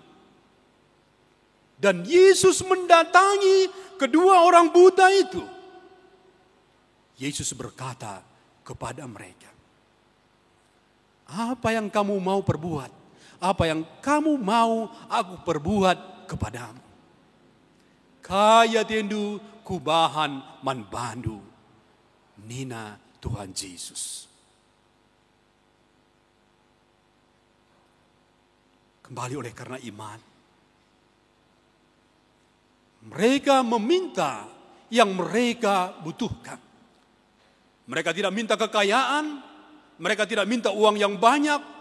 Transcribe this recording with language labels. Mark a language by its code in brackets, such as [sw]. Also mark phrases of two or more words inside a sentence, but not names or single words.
[id] Dan Yesus mendatangi kedua orang buta itu. Yesus berkata kepada mereka, apa yang kamu mau perbuat? Apa yang kamu mau aku perbuat kepadamu? [btx] Kaya tendu kubahan man bandu. Nina Tuhan Yesus. [id] Kembali oleh karena iman. Mereka meminta yang mereka butuhkan. Mereka tidak minta kekayaan. Mereka tidak minta uang yang banyak.